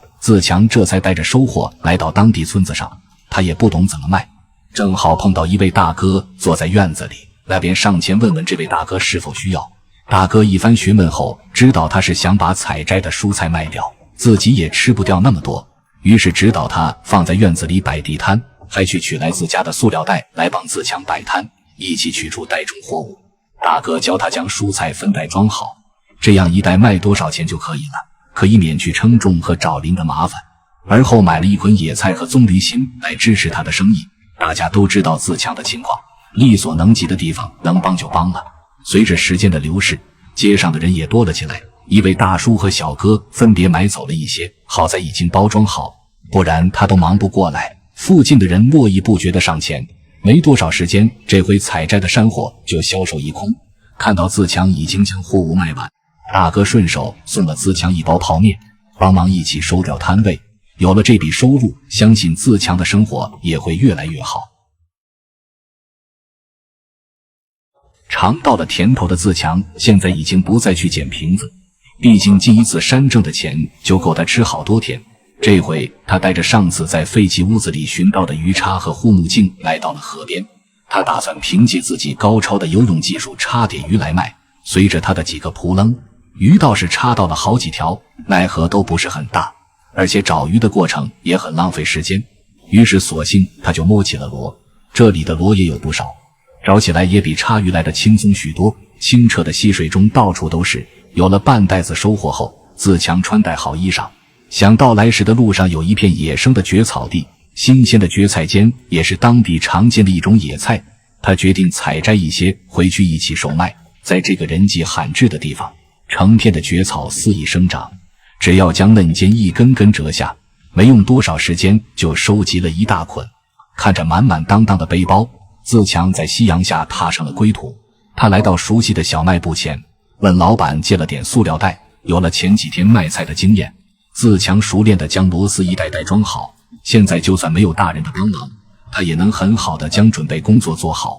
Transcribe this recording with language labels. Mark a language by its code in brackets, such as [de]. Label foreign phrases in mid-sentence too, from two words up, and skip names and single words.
[zh] 自強這才帶着收穫來到當地村子上，他也不懂怎麼賣，正好碰到一位大哥坐在院子里，那便上前問問這位大哥是否需要。大哥一番詢問後，知道他是想把採摘的蔬菜賣掉，自己也吃不掉那麼多，於是指導他放在院子裡擺地攤，還去取來自家的塑料袋來幫自強擺攤，一起取出袋中貨物。大哥教他將蔬菜分袋裝好，這樣一袋賣多少錢就可以了，可以免去称重和找零的麻煩。而後買了一捆野菜和棕榈心來支持他的生意。大家都知道自强的情況，力所能及的地方能幫就幫了。隨着時間的流逝，街上的人也多了起来，一位大叔和小哥分別买走了一些，好在已經包裝好，不然他都忙不过來。附近的人络绎不絕地上前，沒多少時間，這回採摘的山貨就銷售一空。看到自強已經將貨物賣完，大哥順手送了自強一包泡麵，幫忙一起收掉攤位。有了這筆收入，相信自強的生活也會越來越好。嘗到了甜頭的自強現在已經不再去撿瓶子，畢竟進一次山掙的錢就夠他吃好多天。這回他帶着上次在廢棄屋子裡尋到的魚叉和護目鏡來到了河邊，他打算憑借自己高超的游泳技術插點魚來賣。隨着他的幾個撲棱，魚倒是插到了好幾條，奈何都不是很大，而且找魚的過程也很浪費時間。於是索性他就摸起了螺，這裡的螺也有不少，找起來也比插魚來的輕鬆許多。清澈的溪水中到處都是。有了半袋子收穫後，自強穿戴好衣裳，想到來時的路上有一片野生的蕨草地，新鮮的蕨菜尖也是當地常見的一種野菜，他決定採摘一些回去一起售賣。在這個人跡罕至的地方，成片的蕨草肆意生長，只要將嫩尖一根根折下，沒用多少時間就收集了一大捆。看着滿滿當當的背包，自強在夕陽下踏上了歸途。他來到熟悉的小賣部前，問老闆借了點塑料袋。有了前幾天賣菜的經驗，自強熟練地將螺絲一袋袋裝好，現在就算沒有大人的幫忙，他也能很好地將準備工作做好。